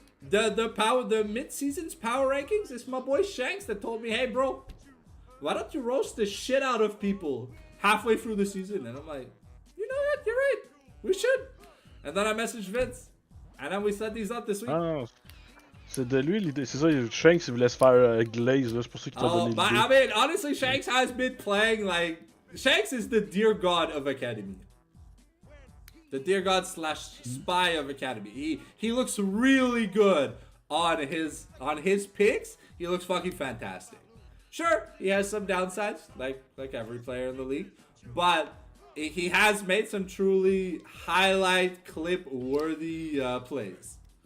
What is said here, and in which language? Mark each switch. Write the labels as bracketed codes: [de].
[en] The mid-season's power rankings is my boy Shanks that told me, hey bro, why don't you roast the shit out of people halfway through the season? And I'm like, you know what, you're right, we should. And then I messaged Vince, and then we set these up this week. [fr] Ah, c'est de lui l'idée, c'est ça, Shanks il voulait se faire glaze, là, c'est pour ça qu'il t'a donné l'idée. [en] I mean, honestly, Shanks has been playing like, Shanks is the Dear God of Academy. The Dear God / spy of Academy. He looks really good on his picks. He looks fucking fantastic. Sure, he has some downsides, like every player in the league, but he has made some truly highlight clip worthy plays.